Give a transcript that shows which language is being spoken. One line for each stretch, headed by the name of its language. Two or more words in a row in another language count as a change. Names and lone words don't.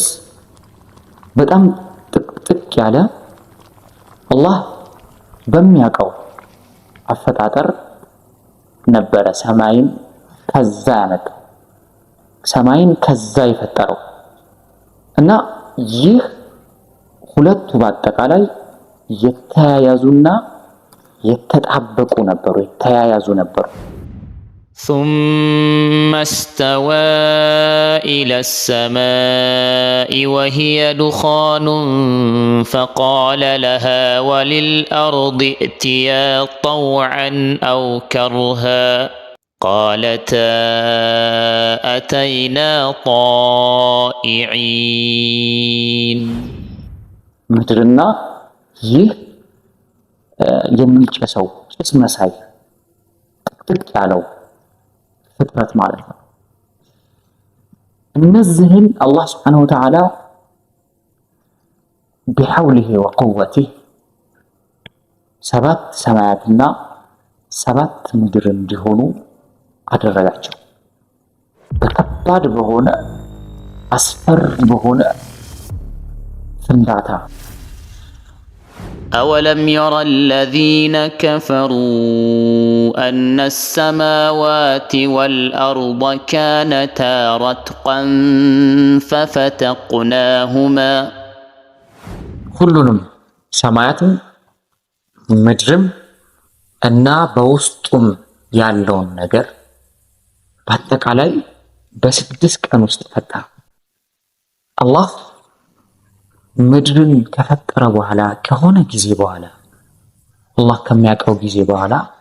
Amharic: በጣም ጥቅጥቅ ያለ አላህ በሚያውቀው አፈጣጠር ነበረ ሰማይን ከዛ ያመጣው ሰማይን ከዛ የፈጠረው እና ይህ ሁለቱ በአጠቃላይ የተያያዙና የተጣበቁ ነበሩ የተያያዙ ነበሩ
Arabic: ثم استوى إلى السماء وهي دخان فقال لها وللأرض ائتيا طوعا أو كرها قالتا أتينا طائعين
Amharic: ምድርና ይህ የሚጨሰው ጭስ መሳይ ጥቅጥቅ ያለው ፍጥረት ማለት ነው እነዚህን አላህ
Arabic: سبحانه وتعالى بحوله وقوته
Amharic: ሰባት ሰማያትና ሰባት ምድር እንዲሆኑ አደረጋቸው በከባድ በሆነ አስፈሪ በሆነ ፍንዳታ
Arabic: أولم يرى الذين كفروا أن السماوات والأرض كانتا رتقا ففتقناهما
Amharic: ሁሉንም ሰማያትን ምድርም እና በውስጡም ያለውን ነገር በአጠቃላይ በ6 ቀን ውስጥ ፈጠረ አላህ ምድርን ከፈጠረ በኋላ ከሆነ ጊዜ በኋላ አላህ ከሚያውቀው ጊዜ በኋላ